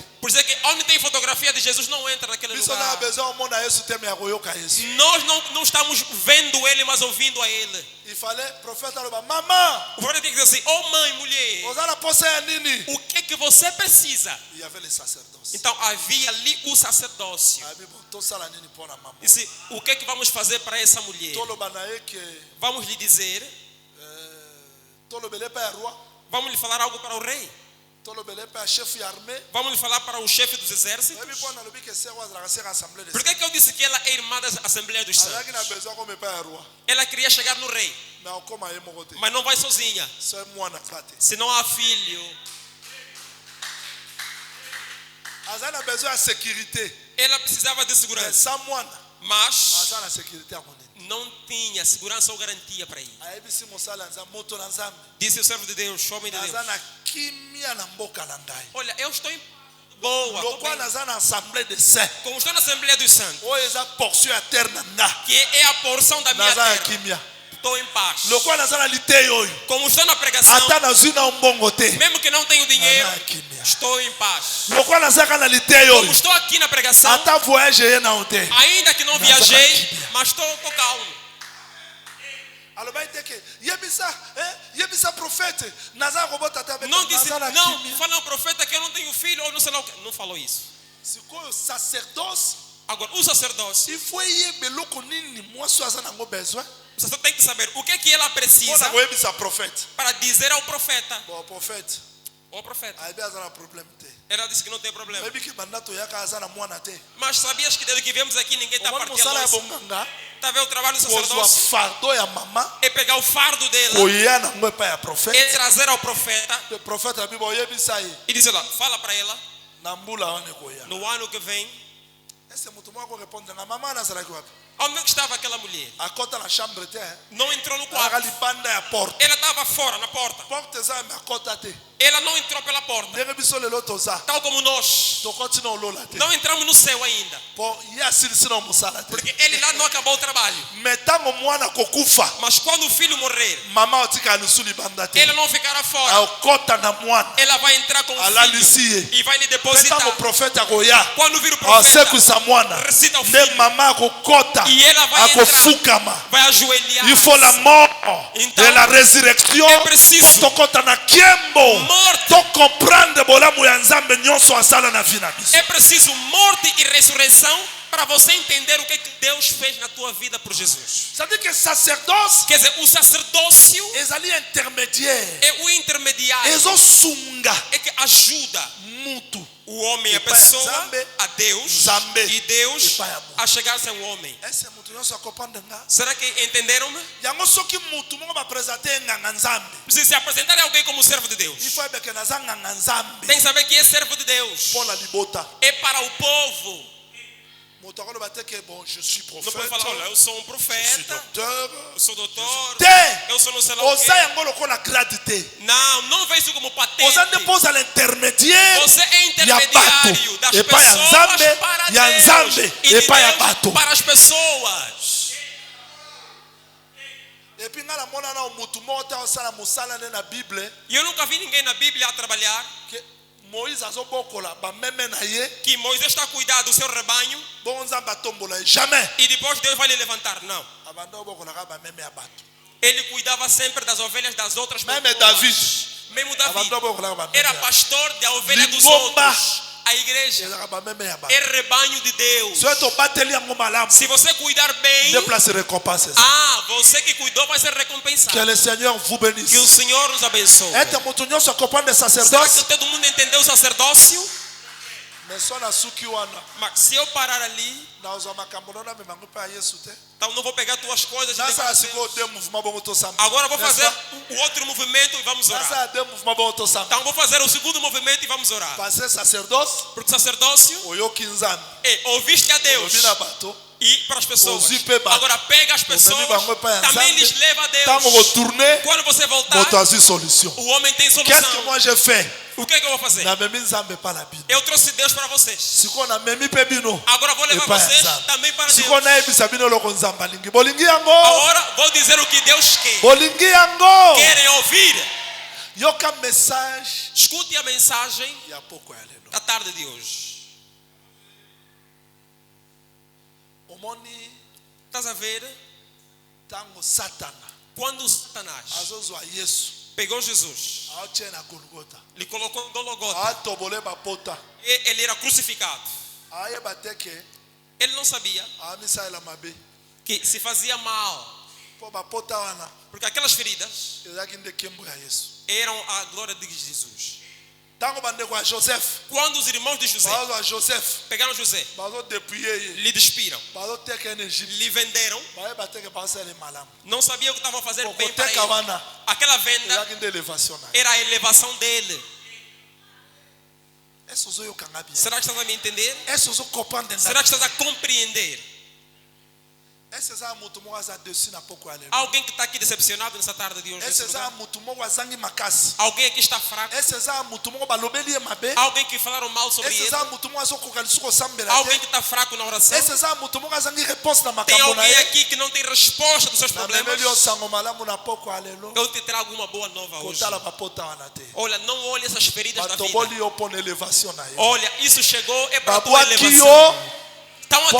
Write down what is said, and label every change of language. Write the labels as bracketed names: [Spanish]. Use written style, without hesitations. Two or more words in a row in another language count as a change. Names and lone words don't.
[Portuguese] Por isso é que onde tem fotografia de Jesus não entra naquele [Lingala] Biso na [Portuguese] lugar. [Lingala] besoin omona Yesu te me akoyoka Yesu. [Portuguese] Nós não estamos vendo ele, mas ouvindo a ele. [French] Il fallait prophète aloba, maman, [Portuguese] O profeta tem que dizer assim: oh mãe, mulher, [Lingala] oza na posa ya nini? [Portuguese] o que é que você precisa? [French] Il y avait les sacerdoces. [Portuguese] Então havia ali o sacerdócio. [Lingala] Abi bon, tosala nini mpona mama? [Portuguese] Disse: o que é que vamos fazer para essa mulher? [Lingala] Toloba na ye ke [Portuguese] Vamos lhe dizer, [Lingala] tolobele pa ya roi, [Portuguese] vamos lhe falar algo para o rei. [Lingala] tolobele pa ya chef ya armée. [Portuguese] Vamos lhe falar para o chefe dos [Lingala] Oyebi [Portuguese] exércitos. [Lingala] mpo nalobi ke sœur azalaka [French] sœur assemblée de [Portuguese] Por que eu disse que ela é irmã da Assembleia dos [Lingala] azalaki na [Portuguese] Santos? [Lingala] besoin kome pa ya roi, [Portuguese] Ela queria chegar no rei, [Lingala] mais okoma ye moko te. [Portuguese] mas não vai sozinha. [Lingala] Sœur mwana ka te. [Portuguese] Se não há filho, [Lingala] Aza na besoin ya sécurité. [Portuguese] ela precisava de [Lingala] Mais [Portuguese] segurança, [Lingala] sans mwana, [Portuguese] mas [Lingala] aza na sécurité ya monene. [Portuguese] não tinha segurança ou garantia para ir. [Lingala] Ayebisi mosala ya nzambe, moto na nzambe. [Portuguese] Disse o servo de Deus, homem de [Lingala] Aza [Portuguese] Deus: [Lingala] na kimia na mboka na ngai. [Portuguese] olha, eu estou em boa, tô [Lingala] Lokwa [Portuguese] bem. [Lingala] naza na [French] assemblée de saints. [Portuguese] Como estou na Assembleia dos Santos, [Lingala] Oyo eza portion ya terre na nga. [Portuguese] que é a porção da minha [Lingala] Naza ya [Portuguese] terra, [Lingala] kimia. [Portuguese] estou em paz. [Lingala] Lokwa naza na liteyi oyo. [Portuguese] Como estou na pregação, [Lingala] Ata nazwi na mbongo te. [Portuguese] mesmo que não tenho dinheiro, [Lingala] Naza ya kimia. [Portuguese] estou em paz. [Lingala] Lokwa nazaka na liteyi [Portuguese] Como [Lingala] oyo. [Portuguese] estou aqui na pregação, [Lingala] Ata voyage ye na o te. [Portuguese] ainda que não viajei, mas estou calmo. [Lingala] Alobai te ke yebisa prophète naza kobota te [Portuguese] Não disse, [Lingala] naza na [Portuguese] não, [Lingala] kimia. [Portuguese] fala ao profeta que eu não tenho filho ou não sei lá o que. Não falou isso. [Lingala] Sikoyo sacerdoce [Portuguese] Agora, o sacerdócio, [French] il faut [Lingala] yeba eloko nini mwasi aza nango besoin [Portuguese] o sacerdote tem que saber o que é que ela precisa [Lingala] mpona koyebisa prophète. [Portuguese] para dizer ao profeta. [French] Bon prophète [Portuguese] O profeta, [Lingala] ayebi aza na problème te. [Portuguese] ela disse que não tem problema. [Lingala] Oyebi ke banda toyaka aza na mwana te. [Portuguese] Mas sabias que desde que viemos aqui ninguém está [Lingala] Omoni mosala ya [Portuguese] partilhando? [Lingala] bonganga [Portuguese] Está vendo o trabalho do [Lingala] kozwa [Portuguese] sacerdócio? [Lingala] fardeau ya mama [Portuguese] É pegar o fardo dela [Lingala] koya nango epai ya [Portuguese] e [Lingala] prophète. [Portuguese] trazer ao profeta [Lingala] Pe prophète abi boyebisa ye [Portuguese] e dizer lá, fala para ela, [Lingala] na mbula wana ekoya. [Portuguese] no ano que vem, [Lingala] Ese moto moko répondre nga mama nazalaki wapi? [Portuguese] onde estava aquela mulher? [Lingala] Akota na chambre te. [Portuguese] Não entrou no [Lingala] Alaka [Portuguese] quarto. [Lingala] libanda ya porte. [Portuguese] Ela estava fora, na porta. [Lingala] Porte eza me akota te. [Portuguese] Ela não entrou pela porta. [Lingala] Ndenge biso lelo toza. [Portuguese] Tal como nós. [Lingala] Tokoti na olola te. [Portuguese] Não entramos no céu ainda. [Lingala] Po ye asilisi na mosala te. [Portuguese] Porque ele lá não acabou o trabalho. [Lingala] Me ntango mwana kokufa [Portuguese] Mas quando o filho morrer, [Lingala] mama otika alusu libanda te. [Portuguese] ela não ficará fora. [Lingala] Akota na mwana [Portuguese] Ela vai entrar com o [Lingala] alalisi [Portuguese] filho [Lingala] ye. [Portuguese] e vai lhe [Lingala] Pe [Portuguese] depositar. [Lingala] ntango profete akoya [Portuguese] Quando vir o profeta, [Lingala] asekuisa mwana [Portuguese] recita o [Lingala] nde [Portuguese] filho. [Lingala] mama akokota [Portuguese] E ela vai [Lingala] akofukama. [Portuguese] vai ajoelhar. [French] Il faut la mort [Portuguese] Então, [French] et la résurrection [Portuguese] é preciso [Lingala] pour tokota na kiembo [Portuguese] morte. [Lingala] to comprendre bolamu ya nzambe nyonso asala na vie na biso. [Portuguese] É preciso morte e ressurreição para você entender o que Deus fez na tua vida por Jesus. [French] C'est-à-dire que sacerdoce [Portuguese] Quer dizer, o sacerdócio [Lingala] ezali intermédiaire. [Portuguese] é o intermediário, [Lingala] Ezosunga [Portuguese] é que ajuda [Lingala] mutu. [Portuguese] o homem, a [Lingala] Epai ya [Portuguese] pessoa, [Lingala] Nzambe, [Portuguese] a Deus [Lingala] Nzambe, [Portuguese] e Deus [Lingala] epai ya mutu. [Portuguese] a chegar-se a um homem. [Lingala] Ese mutu nyonso akopanda nga. [Portuguese] Será que entenderam-me? [Lingala] Yango soki mutu moko bapresente nganga nzambe. [Portuguese] Se apresentar a alguém como servo de Deus, [French] Il faut [Lingala] ebeke naza nganga nzambe. [Portuguese] tem que saber que é servo de Deus. [French] Pour la libota. [Portuguese] É para o povo. [Lingala] Mutu akoloba te [French] que bon, je suis [Portuguese] Não pode [French] prophète. [Portuguese] falar, olha, eu sou um [French] Je suis [Portuguese] profeta, [French] docteur. [Portuguese] eu sou doutor, [Lingala] Te. [Portuguese] eu sou não sei lá o [Lingala] Oza [Portuguese] quê. [Lingala] yango lokola grade te. [Portuguese] Não vê isso como patente. [Lingala] Oza nde poza l'intermédiaire. [Portuguese] Você é [Lingala] Ya [Portuguese] intermediário [Lingala] bato. [Portuguese] das [Lingala] Epai ya [Portuguese] pessoas [Lingala] Nzambe, [Portuguese] para [Lingala] ya [Portuguese] Deus [Lingala] Nzambe, [Portuguese] e de [Lingala] epai ya [Portuguese] Deus [Lingala] bato. [Portuguese] para as pessoas. [French] Et puis [Lingala] nga na mona na mutu moko te osala musala nde na Bible [Portuguese] E eu nunca vi ninguém na Bíblia a trabalhar [Lingala] que Moïse azobokola bameme na ye. [Portuguese] que Moisés está a cuidar do seu rebanho [Lingala] Bon nzambe atombola ye. Jamais. [Portuguese] e depois Deus vai lhe levantar. Não. [Lingala] Abanda obokolaka bameme ya bato. [Portuguese] Ele cuidava sempre das ovelhas das outras [Lingala] Même [Portuguese] pessoas. [Lingala] David. [Portuguese] Mesmo Davi [Lingala] Abanda obokolaka bameme [Portuguese] era [Lingala] ya [Portuguese] pastor da ovelha dos [Lingala] Lingomba. [Portuguese] outros. A igreja [Lingala] ezaka bameme ya bato. [Portuguese] é rebanho de Deus. [Lingala] Soki tobateli yango malamu. [Portuguese] Se você cuidar bem, [Lingala] Nde [French] place récompense. [Portuguese] você que cuidou vai ser recompensado. [French] Que le Seigneur vous [Portuguese] Que o [French] bénisse. [Portuguese] Senhor nos abençoe. [Lingala] Ete mutu nyonso comprendre [Portuguese] Será que [Lingala] sacerdoce. [Portuguese] todo mundo entendeu o sacerdócio? [Lingala] Mais so na suki wana. [Portuguese] Mas se eu parar ali, [Lingala] Na ozwa makambo nona memango pa Yesu te. [Portuguese] então não vou pegar tuas coisas e levar [Lingala] Nasala [Portuguese] a [Lingala] sikoyo [Portuguese] Deus. [French] de mouvement [Lingala] bongo tosamba. [Portuguese] Agora eu vou [French] N'est-ce [Portuguese] fazer [French] pas? [Portuguese] o outro movimento e vamos orar. [Lingala] Nasala [French] de mouvement [Lingala] bongo tosamba. [Portuguese] Então vou fazer o segundo movimento e vamos orar. [French] Parce que sacerdoce [Portuguese] Porque sacerdócio [Lingala] oyoki nzambe. [Portuguese] é ouviste a Deus [Lingala] Obi na bato. [Portuguese] e para as pessoas. [Lingala] Ouvi pe bato. [Portuguese] Agora pega as pessoas, [Lingala] bango pa ya [Portuguese] também [Lingala] Nzambe. [Portuguese] lhes leva a [Lingala] Tango [Portuguese] Deus. [Lingala] retourner, [Portuguese] Quando você voltar, [Lingala] moto azwi solution. [Portuguese] o homem tem [French] Qu'est-ce que [Portuguese] solução. [French] moi j'ai fait? [Portuguese] O que é que eu vou fazer? [Lingala] Na memi nzambe pa la bino. [Portuguese] Eu trouxe Deus para vocês. [Lingala] Sikoyo na memi pe bino. [Portuguese] Agora vou levar [Lingala] Epai ya [Portuguese] vocês [Lingala] Nzambe. [Portuguese] também para Deus. [Lingala] Sikoyo nayebisa bino eloko nzambe alingi. Bolingi yango. [Portuguese] Agora vou dizer o que Deus quer. [Lingala] Bolingi yango. [Portuguese] Querem ouvir? [Lingala] Yoka message [Portuguese] Escute a mensagem [Lingala] ya poko ya lelo. [Portuguese] da tarde de hoje. [Lingala] Omoni [Portuguese] Estás a ver? [Lingala] tango Satana [Portuguese] Quando Satanás [Lingala] azozwa Yesu [Portuguese] pegou Jesus, [Lingala] aotie na Golgotha. [Portuguese] lhe colocou em Golgota, [Lingala] Atobole bapota. [Portuguese] e ele era crucificado. [Lingala] Ayeba te ke [Portuguese] Ele não sabia [Lingala] amisaela mabe. [Portuguese] que se fazia mal, [Lingala] Po bapota wana [Portuguese] porque aquelas feridas [Lingala] ezalaki nde nkembo ya Yesu. [Portuguese] eram a glória de Jesus. [Lingala] Tango bandeko ya Joseph [Portuguese] Quando os irmãos de José [Lingala] bazozwa Joseph [Portuguese] pegaram José, [Lingala] bazodepouye ye [Portuguese] lhe despiram, [Lingala] bazoteka na Egypte. [Portuguese] lhe venderam, [Lingala] Bayeba te ke bazosala malamu. [Portuguese] não sabiam o que estavam a fazer bem para [Lingala] Koteka [Portuguese] ele. [Lingala] wana [Portuguese] Aquela venda [Lingala] ezalaki nde elevation na ye. [Portuguese] era a elevação dele. [Lingala] Ese ozoyokanga bien. [Portuguese] Será que estás a me entender? [Lingala] Ese ozocomprendre [Portuguese] Será que [Lingala] nga. [Portuguese] estás a compreender? [Lingala] Ese eza mutu moko aza dessus na poko ya lelo. [Portuguese] Alguém que está aqui decepcionado nessa tarde de hoje? [Lingala] Ese [Portuguese] nesse [Lingala] eza [Portuguese] lugar? [Lingala] mutu moko azangi makasi. [Portuguese] Alguém aqui está fraco? [Lingala] Ese eza mutu moko balobeli ye mabe. [Portuguese] Alguém que falaram mal sobre [Lingala] Ese [Portuguese] ele? [Lingala] eza mutu moko azokoka lisusu kosambela [Portuguese] Alguém [Lingala] te. [Portuguese] que está fraco na oração? [Lingala] Ese eza mutu moko azangi réponse na [Portuguese] Tem [Lingala] makambo na [Portuguese] alguém [Lingala] ye. [Portuguese] aqui que não tem resposta dos seus problemas? [Lingala] namemeli yo sango malamu na poko ya lelo. [Portuguese] Eu te trago uma boa nova hoje. [Lingala] Kotala bapota wana te. [Portuguese] Olha, não olhe essas feridas da vida. [Lingala] Batoboli yo mpo na elevation na ye. [Portuguese] Olha, isso chegou, é para a tua [Lingala] Babwaki [Portuguese] elevação. [Lingala] yo [Portuguese] Estão a